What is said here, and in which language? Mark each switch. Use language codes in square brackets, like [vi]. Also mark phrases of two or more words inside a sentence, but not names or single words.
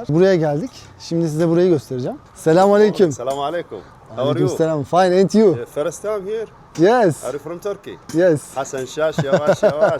[tr] Buraya geldik. Şimdi size burayı göstereceğim. Selamun aleyküm. [ar] السلام عليكم. [en] How are you? Selam. Fine, and you? First time here? Yes. Are you from Turkey? Yes. [tr] Hasan Shash, Yavaş, Yavaş.